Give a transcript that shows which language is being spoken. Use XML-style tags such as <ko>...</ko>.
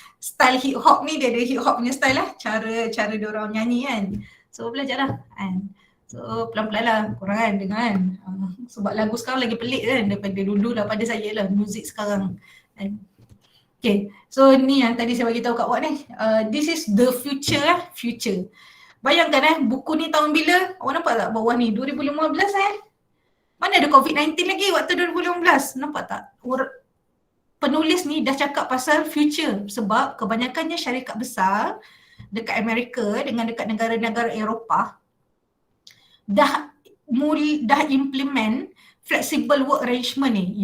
<ms>Style hip hop ni dia ada hip hop punya style lah, cara dia orang nyanyi kan. So belajarlah kan. So pelan-pelan lah korang kan dengar kan. Sebab lagu sekarang lagi pelik kan daripada dulu, daripada saya lah muzik sekarang kan. Okay, so ni yang tadi saya bagi tahu kat awak ni.</ms> <en>This is the future lah, future.</en> <ms>Bayangkan buku ni tahun bila? Awak nampak tak bawah ni? 2015 Mana ada COVID-19 lagi waktu 2015? Nampak tak? Penulis ni dah cakap pasal future sebab kebanyakannya syarikat besar dekat Amerika dengan dekat negara-negara Eropah dah implement flexible work arrangement ni.</ms>